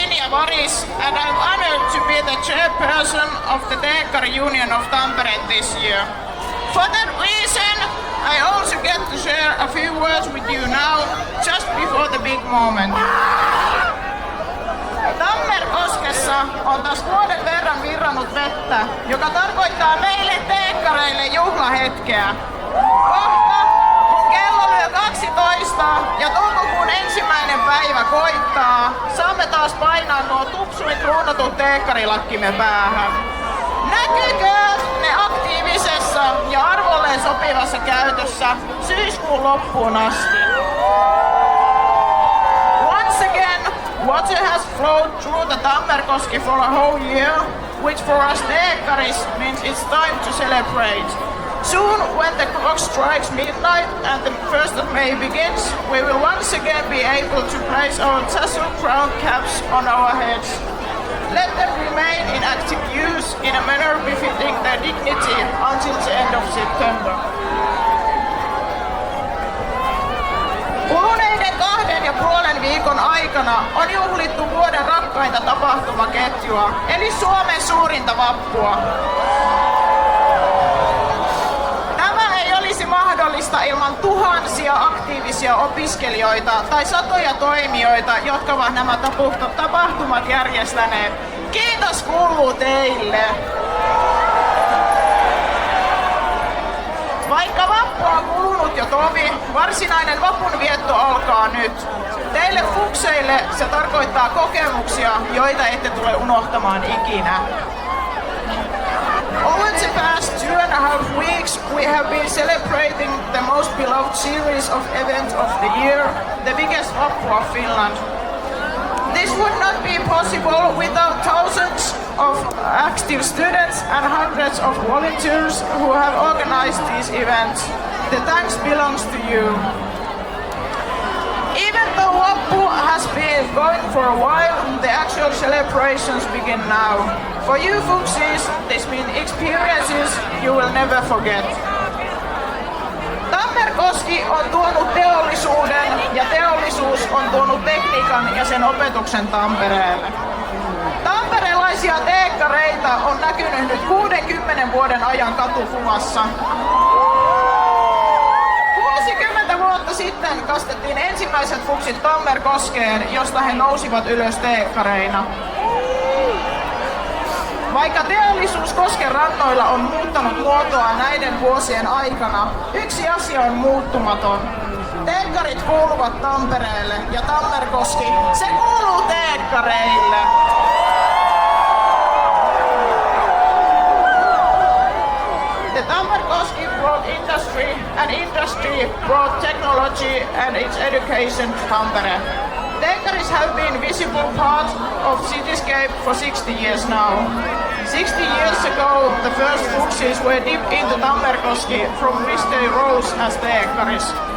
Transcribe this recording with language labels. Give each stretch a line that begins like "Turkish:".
English: Maris, and I'm honored to be the chairperson of the Teekkari Union of Tampere this year. For that reason, I also get to share a few words with you now, just before the big moment.
Finnish: Tammerkoskessa on taas vuoden verran virrannut vettä, joka tarkoittaa meille teekkareille juhlahetkeä. Kohta, kun kello lyö 12 ja toukokuun 1. päivä koittaa, saamme taas painaa nuo tupsuin kruunatun teekkarilakkimme päähän. Näkyykö ne aktiivisessa ja arvolleen sopivassa käytössä syyskuun loppuun asti?
English: Once again, water has flowed through the Tammerkoski for a whole year, which for us teekkaris means it's time to celebrate. Soon, when the clock strikes midnight and the 1st of May begins, we will once again be able to place our tassel crown caps on our heads. Let them remain in active use in a manner befitting their dignity until the end of September.
Finnish: Kuluneiden 2,5 viikon aikana on juhlittu vuoden rakkainta tapahtumaketjua, eli Suomen suurinta vappua. Tämä ei olisi mahdollista ilman tuhansia aktiivisia opiskelijoita tai satoja toimijoita, jotka ovat nämä tapahtumat järjestäneet. Kiitos kuuluu teille! Vaikka vappu on kulunut jo tovi, varsinainen vapunvietto alkaa nyt. Teille fukseille se tarkoittaa kokemuksia, joita ette tule unohtamaan ikinä.
English: Over the past 2.5 weeks, we have been celebrating the most beloved series of events of the year, the biggest Vappu of Finland. This would not be possible without thousands of active students and hundreds of volunteers who have organized these events. The thanks belongs to you. Even though Vappu has been going for a while, the actual celebrations begin now. For you Fuksies, this means experiences you will never forget.
Finnish: Tammerkoski on tuonut teollisuuden ja teollisuus on tuonut tekniikan ja sen opetuksen Tampereelle. Tamperelaisia teekkareita on näkynyt nyt 60 vuoden ajan katukuvassa. 60 vuotta sitten kastettiin ensimmäiset fuksit Tammerkoskeen, josta he nousivat ylös teekkareina. Vaikka teollisuus Kosken rannoilla on muuttanut muotoa näiden vuosien aikana, yksi asia on muuttumaton. Teekkarit kuuluvat Tampereelle ja Tammerkoski, se kuuluu teekkareille.
English: The Tammerkoski brought industry and industry brought technology and its education to Tampere. Teekkaris have been visible part of cityscape for 60 years now. 60 years ago, the first Fuksies were dipped into Tammerkoski from which they rose as Teekkaris.